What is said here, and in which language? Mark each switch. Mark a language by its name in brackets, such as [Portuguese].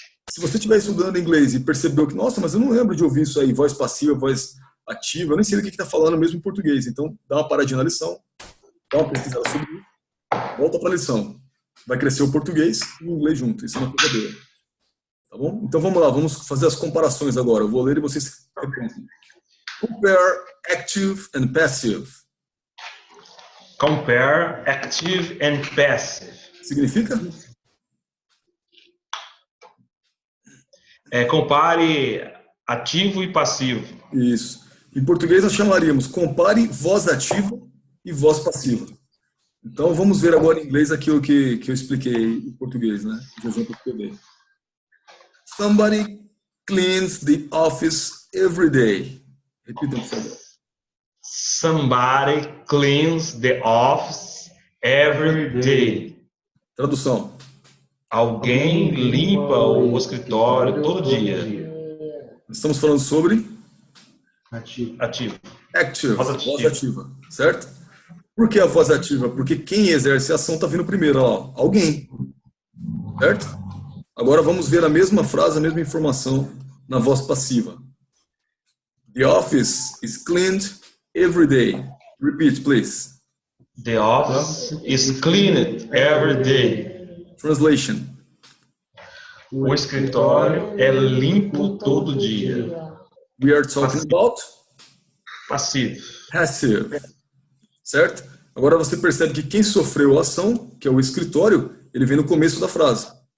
[Portuguese] Se você estiver estudando inglês e percebeu que, nossa, mas eu não lembro de ouvir isso aí, voz passiva, voz ativa, eu nem sei do que está falando mesmo em português, então dá uma paradinha na lição, dá uma pesquisada sobre isso, volta para a lição. Vai crescer o português e o inglês junto, isso é uma coisa boa. Tá bom? Então vamos lá, vamos fazer as comparações agora. Eu vou ler e vocês repetem. [English] Compare active and passive. Compare active and passive. [Portuguese] Significa? Compare ativo e passivo. Isso. Em português nós chamaríamos compare voz ativa e voz passiva. Então vamos ver agora em inglês aquilo que eu expliquei em português, né? De exemplo que eu dei. [English] Somebody cleans the office every day. [Portuguese] Repita, por favor. [English] Somebody cleans the office every day. [Portuguese] Tradução. Alguém limpa o escritório todo dia. Estamos falando sobre Ativo. active, voz ativa, certo? Por que a voz ativa? Porque quem exerce a ação está vindo primeiro, ó, alguém, certo? Agora vamos ver a mesma frase, a mesma informação na voz passiva. [English] The office is cleaned every day. Repeat, please. The office is cleaned every day. Translation. [Portuguese] O escritório é limpo todo dia. [English] We are talking about [Portuguese] Passivo. passive, certo? Agora você percebe que quem sofreu a ação, que é o escritório, ele vem no começo da frase.